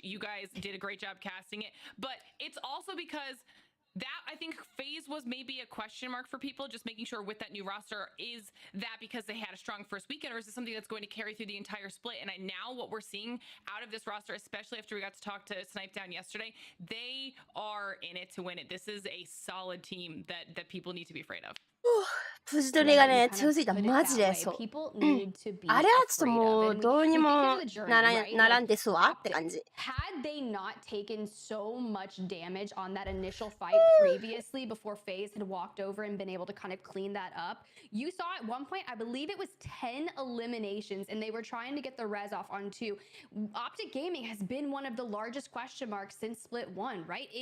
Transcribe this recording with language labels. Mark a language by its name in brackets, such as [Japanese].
[English] You guys did a great job casting it, but it's also because that, I think, phase was maybe a question mark for people, just making sure with that new roster, is that because they had a strong first weekend, or is it something that's going to carry through the entire split? And now what we're seeing out of this roster, especially after we got to talk to Snipe Down yesterday, they are in it to win it. This is a solid team that people need to be afraid of. [Japanese] ポジトレがね、強すぎた。マジでそう。あれはちょっともうどうにもならんですわって感じ。 [English] Had they not taken so much damage on that initial fight previously before FaZe had walked over and been able to kind of clean that up, you saw at one point, I believe it was 10 eliminations, and they were trying to get the res off on 2. Optic Gaming has been one of the largest question marks since Split 1, right?